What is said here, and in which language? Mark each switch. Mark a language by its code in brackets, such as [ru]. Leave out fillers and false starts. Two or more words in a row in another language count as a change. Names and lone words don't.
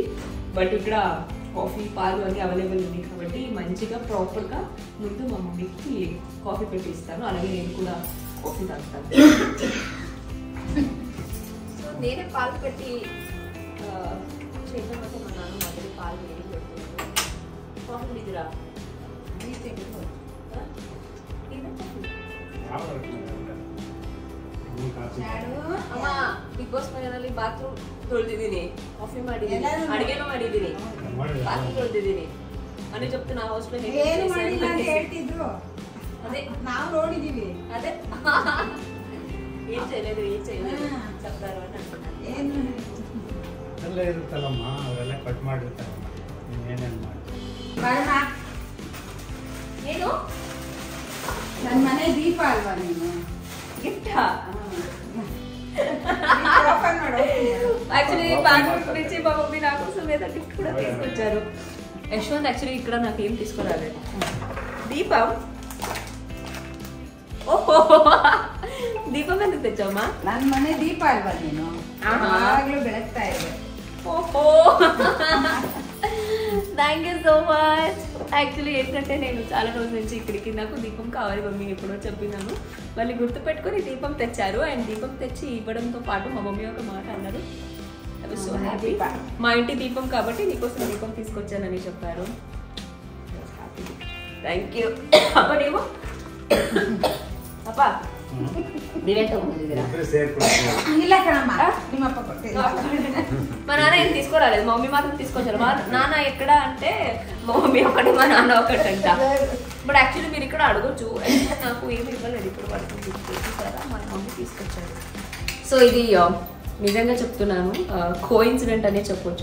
[te] బట్ ఇక్కడ కాఫీ పాలు అని అవైలబుల్ ఉంది కాబట్టి మంచిగా ప్రాపర్గా ముందు మా మమ్మీకి కాఫీ పెట్టి ఇస్తాను, అలాగే నేను కూడా కాఫీ తాగుతాను. సో నేనే పాలు పెట్టి చేద్దామంటే మా నాన్న మొదటి పాలు వేడి పెడుతున్నాను. కాఫీ దిగురా [kn] ಬಿಗ್ ಬಾಸ್ ಮನೆಯಲ್ಲಿ ಬಾತ್ರೂಮ್ ತೊಳೆದಿದ್ದೀನಿ, ಕಾಫಿ ಮಾಡಿದ್ದೀನಿ, ಅಡಿಗೆನೂ ಮಾಡಿದ್ದೀನಿ, ಬಾತ್ರೂಮ್ ತೊಳೆದಿದ್ದೀನಿ [te] అని చెప్తున్నా. హౌస్ లో [kn] ಹೇಳ್ತಿದ್ರು [te] అదే [kn] ನಾವು ನೋಡಿದೀವಿ. [te] అదే ఏం చేయలేదు చెప్తారు అని అంటున్నాను. [kn] ಎಲ್ಲ ಇರುತ್ತಲ್ಲಮ್ಮ, ಅವೆಲ್ಲ ಕಟ್ ಮಾಡಿರ್ತಾರಮ್ಮ, ಏನೇನು ಮಾಡಿ [te] నేను [kn] ನನ್ನ ಮನೆ ದೀಪ ಅಲ್ವಾ ನೀನು? [te] గిఫ్ట్ [kn] ಓಪನ್ ಮಾಡು. [te] యాక్చువల్లీ బెంగళూరు నుంచి మా మమ్మీ నా కోసం ఏదో గిఫ్ట్ కూడా తీసుకొచ్చారు. యశ్వంత్ యాక్చువల్లీ ఇక్కడ నాకు ఏం తీసుకురాలేదు. దీపం. ఓహో దీపం ఎందుకు తెచ్చావమ్మా? [kn] ನನ್ನ ಮನೆ ದೀಪ ಅಲ್ವಾ ನೀನು? ಯಾವಾಗ್ಲೂ ಬೆಳಗ್ತಾ ಇದೆ. [en] ఓహో thank you so much. [te] యాక్చువల్లీ ఏంటంటే నేను చాలా రోజుల నుంచి ఇక్కడికి నాకు దీపం కావాలి మమ్మీ ఎప్పుడో చెప్పినాను, మళ్ళీ గుర్తు పెట్టుకొని దీపం తెచ్చారు. అండ్ దీపం తెచ్చి ఇవ్వడంతో పాటు మా మమ్మీ ఒక మాట అన్నారు, [en] so happy, [te] మా ఇంటి దీపం కాబట్టి నీకోసం దీపం తీసుకొచ్చానని చెప్పారు. [en] thank you. [te] అప్ప నీవు అప్ప [kn] ಇಲ್ಲ ಕಣಮ್ಮ, ನಿಮ್ಮಪ್ಪ ಕೊಟ್ಟಿಲ್ಲ. [te] మా నాన్న ఏం తీసుకురాలేదు, మా మమ్మీ మాత్రం తీసుకొచ్చారు. మా నాన్న ఎక్కడ అంటే మా మమ్మీ ఒకటి మా నాన్న ఒకటి అంట. [en] but actually [te] మీరు ఇక్కడ అడగొచ్చు, నాకు ఏమి ఇవ్వలేదు ఇప్పుడు వరకు తీసుకొచ్చారా, మా మమ్మీ తీసుకొచ్చారు. సో ఇది నిజంగా చెప్తున్నాను కోఇన్సిడెంట్ అనే చెప్పొచ్చు.